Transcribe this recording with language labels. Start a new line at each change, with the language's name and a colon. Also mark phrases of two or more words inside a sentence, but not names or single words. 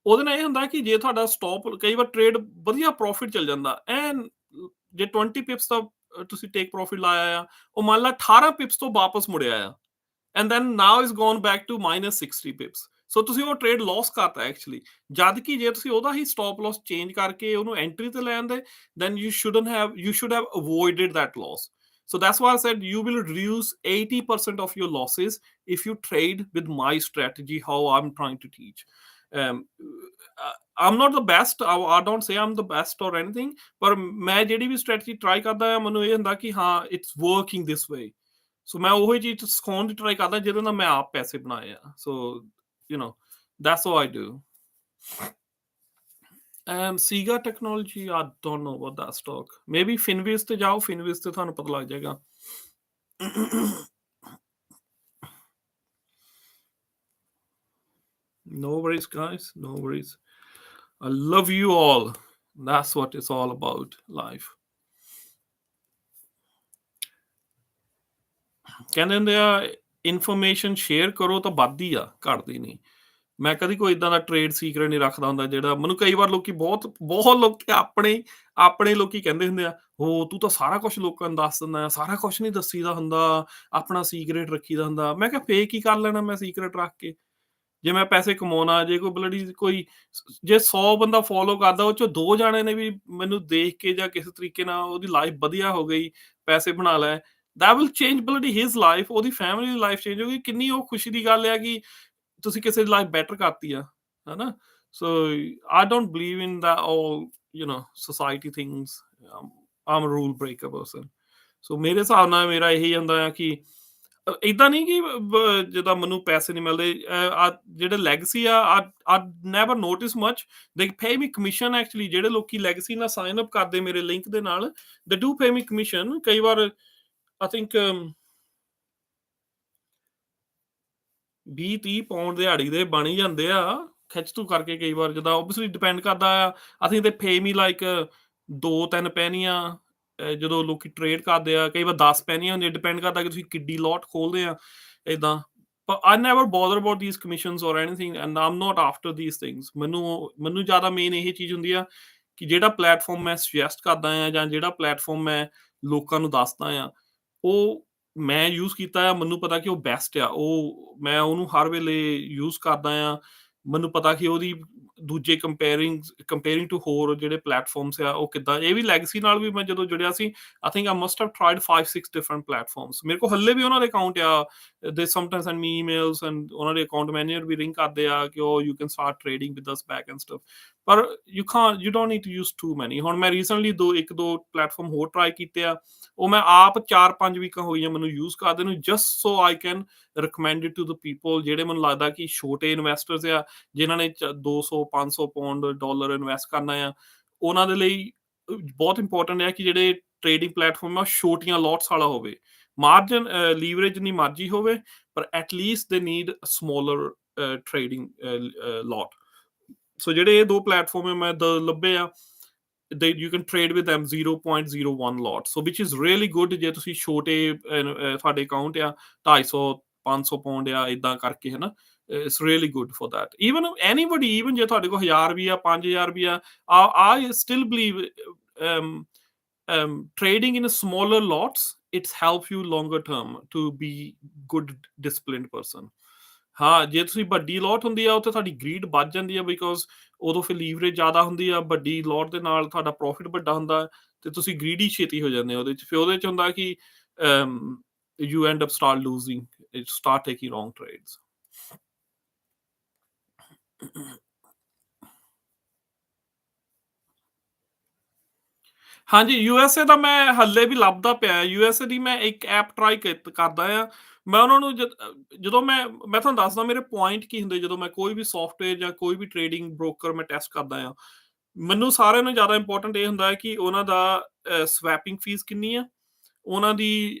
Punjabi: ਉਹਦੇ ਨਾਲ ਇਹ ਹੁੰਦਾ ਕਿ ਜੇ ਤੁਹਾਡਾ ਸਟਾਪ ਕਈ ਵਾਰ ਟ੍ਰੇਡ ਵਧੀਆ ਪ੍ਰੋਫਿਟ ਚੱਲ ਜਾਂਦਾ ਐਨ ਜੇ 20 ਪਿਪਸ ਦਾ ਤੁਸੀਂ
English: take profit
Punjabi: ਲਾਇਆ ਆ ਉਹ ਮੰਨ ਲਾ 18 ਪਿਪਸ ਤੋਂ ਵਾਪਸ ਮੁੜਿਆ ਆ
English: and then now is gone back to -60 pips
Punjabi: ਸੋ ਤੁਸੀਂ ਉਹ
English: trade loss
Punjabi: ਕਰਤਾ ਐਕਚੁਅਲੀ ਜਦ ਕਿ ਜੇ ਤੁਸੀਂ ਉਹਦਾ ਹੀ
English: stop loss change
Punjabi: ਕਰਕੇ ਉਹਨੂੰ ਐਂਟਰੀ ਤੇ ਲੈ ਆਂਦੇ
English: then you should have avoided that loss. So that's why I said you will reduce 80% of your losses if you trade with my strategy, how I'm trying to teach. I'm not the best. I don't say I'm the best or anything.
Punjabi: ਪਰ ਮੈਂ ਜਿਹੜੀ ਵੀ
English: strategy try
Punjabi: ਕਰਦਾ ਆ ਮੈਨੂੰ ਇਹ ਹੁੰਦਾ ਕਿ ਹਾਂ
English: it's working this way.
Punjabi: ਸੋ ਮੈਂ ਉਹੀ ਚੀਜ਼ ਸਿਖਾਉਣ ਦੀ ਟਰਾਈ ਕਰਦਾ ਜਿਹਦੇ ਨਾਲ ਮੈਂ ਆਪ ਪੈਸੇ ਬਣਾਏ ਆ ਸੋ
English: that's what I do. Sega Technology, I don't know about that stock.
Punjabi: Maybe Finviz ਤੇ ਜਾਓ Finviz ਤੇ ਤੁਹਾਨੂੰ ਪਤਾ ਲੱਗ ਜਾਏਗਾ.
English: No worries guys, no worries. I love you all. That's what it's all about, life.
Punjabi: ਕਹਿੰਦੇ ਹੁੰਦੇ ਆ
English: information share
Punjabi: ਕਰੋ ਤਾਂ ਵੱਧਦੀ ਆ ਘਟਦੀ ਨਹੀਂ. ਮੈਂ ਕਦੀ ਕੋਈ ਇਦਾਂ ਦਾ
English: trade secret
Punjabi: ਨਹੀਂ ਰੱਖਦਾ ਹੁੰਦਾ ਜਿਹੜਾ ਮੈਨੂੰ ਕਈ ਵਾਰ ਲੋਕੀ ਬਹੁਤ ਲੋਕੀ ਆਪਣੇ ਲੋਕੀ ਕਹਿੰਦੇ ਹੁੰਦੇ ਆ ਹੋ ਤੂੰ ਤਾਂ ਸਾਰਾ ਕੁਝ ਲੋਕਾਂ ਨੂੰ ਦੱਸ ਦਿੰਦਾ ਆ ਸਾਰਾ ਕੁਝ ਨਹੀਂ ਦੱਸੀਦਾ ਹੁੰਦਾ ਆਪਣਾ ਸੀਕ੍ਰੇਟ ਰੱਖੀਦਾ ਹੁੰਦਾ. ਮੈਂ ਕਿਹਾ ਫੇਕ ਹੀ ਕਰ ਲੈਣਾ ਮੈਂ ਸੀਕ੍ਰੇਟ ਰੱਖ ਕੇ ਜੇ ਮੈਂ ਪੈਸੇ ਕਮਾਉਣਾ ਜੇ ਕੋਈ ਜੇ 100 ਬੰਦਾ ਫੋਲੋ ਕਰਦਾ ਉਹ ਚੋਂ 2 ਜਾਣੇ ਨੇ ਵੀ ਮੈਨੂੰ ਦੇਖ ਕੇ ਜਾਂ ਕਿਸੇ ਤਰੀਕੇ ਨਾਲ ਉਹਦੀ ਲਾਈਫ ਵਧੀਆ ਹੋ ਗਈ ਪੈਸੇ ਬਣਾ ਲੈ
English: that will change bloody his life.
Punjabi: ਉਹਦੀ ਫੈਮਿਲੀ ਦੀ
English: life change
Punjabi: ਹੋ ਗਈ ਕਿੰਨੀ ਉਹ ਖੁਸ਼ੀ ਦੀ ਗੱਲ ਹੈ ਕਿ ਤੁਸੀਂ ਕਿਸੇ ਦੀ
English: life better
Punjabi: ਕਰਤੀ ਆ ਹਨਾ.
English: so I don't believe in that all society things. I'm a rule breaker person.
Punjabi: ਸੋ ਮੇਰੇ ਹਿਸਾਬ ਨਾਲ ਮੇਰਾ ਇਹੀ ਹੁੰਦਾ ਆ ਕਿ ਏਦਾਂ ਨਹੀਂ ਕਿ ਜਿੱਦਾਂ ਮੈਨੂੰ ਪੈਸੇ ਨਹੀਂ ਮਿਲਦੇ ਜਿਹੜੇ ਲੈਗਸੀ ਆ
English: never notice much they pay me commission actually
Punjabi: ਜਿਹੜੇ ਲੋਕੀ ਲੈਗਸੀ ਨਾਲ
English: sign up
Punjabi: ਕਰਦੇ ਮੇਰੇ ਲਿੰਕ ਦੇ ਨਾਲ
English: they do pay me commission
Punjabi: ਕਈ ਵਾਰ
English: I think
Punjabi: 20-30 ਪਾਉਂਡ ਦਿਹਾੜੀ ਦੇ ਬਣ ਹੀ ਜਾਂਦੇ ਆ ਖਿੱਚ ਤੂ ਕਰਕੇ ਕਈ ਵਾਰ ਜਿੱਦਾਂ
English: obviously depend
Punjabi: ਕਰਦਾ ਆ
English: I think they pay me like 2-3
Punjabi: ਪੈਨੀਆਂ ਜਦੋਂ ਲੋਕੀ ਟ੍ਰੇਡ ਕਰਦੇ ਆ ਕਈ ਵਾਰ 10 ਪੈਨੀਆਂ ਹੁੰਦੀਆਂ ਡਿਪੈਂਡ ਕਰਦਾ ਕਿ ਤੁਸੀਂ ਕਿੱਡੀ ਲੋਟ ਖੋਲਦੇ ਆ ਏਦਾਂ
English: but I never bother about these commissions or anything and I'm not after these things.
Punjabi: ਮੈਨੂੰ ਜ਼ਿਆਦਾ ਮੇਨ ਇਹ ਚੀਜ਼ ਹੁੰਦੀ ਆ ਕਿ ਜਿਹੜਾ ਪਲੇਟਫਾਰਮ ਮੈਂ ਸੁਜੈਸਟ ਕਰਦਾ ਆ ਜਾਂ ਜਿਹੜਾ ਪਲੇਟਫਾਰਮ ਮੈਂ ਲੋਕਾਂ ਨੂੰ ਦੱਸਦਾ ਆ ਉਹ ਮੈਂ ਯੂਜ਼ ਕੀਤਾ ਆ ਮੈਨੂੰ ਪਤਾ ਕਿ ਉਹ ਬੈਸਟ ਆ ਉਹ ਮੈਂ ਉਹਨੂੰ ਹਰ ਵੇਲੇ ਯੂਜ਼ ਕਰਦਾ ਆ ਮੈਨੂੰ ਪਤਾ ਕਿ ਉਹਦੀ ਦੂਜੇ
English: comparing to
Punjabi: ਹੋਰ ਜਿਹੜੇ ਪਲੇਟਫਾਰਮਸ ਆ ਉਹ ਕਿੱਦਾਂ ਇਹ ਵੀ ਲੈਗਸੀ ਨਾਲ ਵੀ ਮੈਂ ਜਦੋਂ ਜੁੜਿਆ ਸੀ
English: I think I must have tried 5-6 different platforms.
Punjabi: ਮੇਰੇ ਕੋਲ ਹੱਲੇ ਵੀ ਉਹਨਾਂ ਦੇ ਅਕਾਊਂਟ ਆ
English: they sometimes send me emails and
Punjabi: ਉਹਨਾਂ ਦੇ
English: account manager
Punjabi: ਵੀ ਰਿੰਗ ਕਰਦੇ ਆ ਕਿ ਉਹ
English: you can start trading with us back and stuff. ਪਰ you don't need to use too many.
Punjabi: ਹੁਣ ਮੈਂ ਰੀਸੈਂਟਲੀ 1-2 ਪਲੇਟਫਾਰਮ ਹੋਰ ਟਰਾਈ ਕੀਤੇ ਆ ਉਹ ਮੈਂ ਆਪ 4-5 ਵੀਕਾਂ ਹੋਈਆਂ ਮੈਨੂੰ ਯੂਜ਼ ਕਰਦੇ ਨੂੰ
English: just so I can recommend it to the people
Punjabi: ਜਿਹੜੇ ਮੈਨੂੰ ਲੱਗਦਾ ਕਿ ਛੋਟੇ ਇਨਵੈਸਟਰਸ ਆ ਜਿਨ੍ਹਾਂ ਨੇ 200-500 ਪਾਉਂਡ ਡਾਲਰ ਇਨਵੈਸਟ ਕਰਨਾ ਆ ਉਹਨਾਂ ਦੇ ਲਈ ਬਹੁਤ ਇੰਪੋਰਟੈਂਟ ਹੈ ਕਿ ਜਿਹੜੇ
English: trading platform
Punjabi: ਆ ਛੋਟੀਆਂ ਲੋਟਸ ਵਾਲਾ ਹੋਵੇ
English: margin leverage
Punjabi: ਨਹੀਂ ਮਰਜੀ ਹੋਵੇ ਪਰ
English: at least they need smaller trading lot.
Punjabi: ਸੋ ਜਿਹੜੇ ਇਹ 2 ਪਲੇਟਫਾਰਮ ਮੈਂ ਲੱਭੇ ਆ
English: you can trade with them 0.01 lot so which is really good
Punjabi: ਜੇ ਤੁਸੀਂ ਛੋਟੇ ਤੁਹਾਡੇ ਅਕਾਊਂਟ ਆ 250-500 ਪਾਉਂਡ ਆ ਇਦਾਂ ਕਰਕੇ ਹੈ ਨਾ
English: it's really good for that. Even anybody even
Punjabi: ਜੇ ਤੁਹਾਡੇ ਕੋਲ 1000 ਵੀ ਆ 5000 ਵੀ ਆ
English: I still believe trading in smaller lots it helps you longer term to be good disciplined person.
Punjabi: ਹਾਂ ਜੇ ਤੁਸੀਂ ਵੱਡੀ ਲੋਟ ਹੁੰਦੀ ਆ ਉੱਥੇ ਤੁਹਾਡੀ ਗਰੀਡ ਵੱਧ ਜਾਂਦੀ ਆ ਬਿਕੋਜ਼ ਉਦੋਂ ਫਿਰ ਲੀਵਰੇਜ ਜ਼ਿਆਦਾ ਹੁੰਦੀ ਆ ਵੱਡੀ ਲੋਟ ਦੇ ਨਾਲ ਤੁਹਾਡਾ ਪ੍ਰੋਫਿਟ ਵੱਡਾ ਹੁੰਦਾ ਤੇ ਤੁਸੀਂ ਗਰੀਡੀ ਛੇਤੀ ਹੋ ਜਾਂਦੇ ਉਹਦੇ ਚ ਫਿਰ ਉਹਦੇ ਚ ਹੁੰਦਾ ਕਿ
English: you end up start taking wrong trades.
Punjabi: ਹਾਂਜੀ USA ਦਾ ਮੈਂ ਹੱਲੇ ਵੀ ਲੱਭਦਾ ਪਿਆ USA ਦੀ ਮੈਂ ਇੱਕ ਐਪ ਟਰਾਈ ਕਰਦਾ ਆ ਮੈਂ ਉਹਨਾਂ ਨੂੰ ਜਦੋਂ ਮੈਂ ਤੁਹਾਨੂੰ ਦੱਸਦਾ ਮੇਰੇ ਪੁਆਇੰਟ ਕੀ ਹੁੰਦੇ ਜਦੋਂ ਮੈਂ ਕੋਈ ਵੀ ਸੌਫਟਵੇਅਰ ਜਾਂ ਕੋਈ ਵੀ
English: trading broker
Punjabi: ਮੈਂ ਟੈਸਟ ਕਰਦਾ ਆ ਮੈਨੂੰ ਸਾਰਿਆਂ ਨੂੰ ਜ਼ਿਆਦਾ ਇੰਪੋਰਟੈਂਟ ਇਹ ਹੁੰਦਾ ਹੈ ਕਿ ਉਹਨਾਂ ਦਾ
English: swapping fees
Punjabi: ਕਿੰਨੀ ਆ ਉਹਨਾਂ ਦੀ